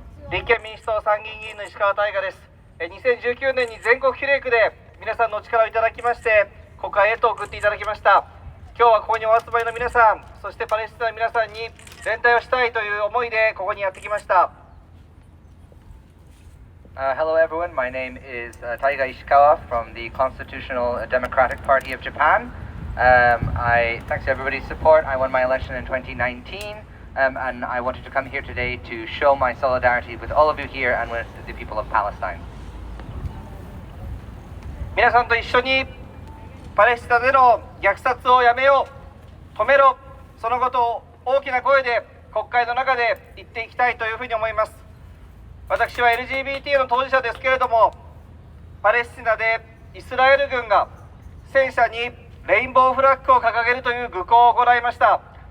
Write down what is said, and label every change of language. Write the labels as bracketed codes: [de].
[ja] 立憲民主党参議院議員の石川大我です。2019年に全国比例区で皆さんのお力をいただきまして国会へと送っていただきました。今日はここにお集まりの皆さん、そしてパレスチナの皆さんに連帯をしたいという思いでここにやってきました。 [en] Hello everyone, my name is Taiga Ishikawa from the Constitutional Democratic Party of Japan. Thanks to everybody's support, I won my election in 2019, and I wanted to come here today to show my solidarity with all of you here and with the people of Palestine. [ja] 皆さんと一緒にパレスチナでの虐殺をやめよう、止めろ、そのことを大きな声で国会の中で言っていきたいというふうに思います。私は LGBT の当事者ですけれども、パレスチナでイスラエル軍が戦車にレインボーフラッグを掲げるという愚行を行いました。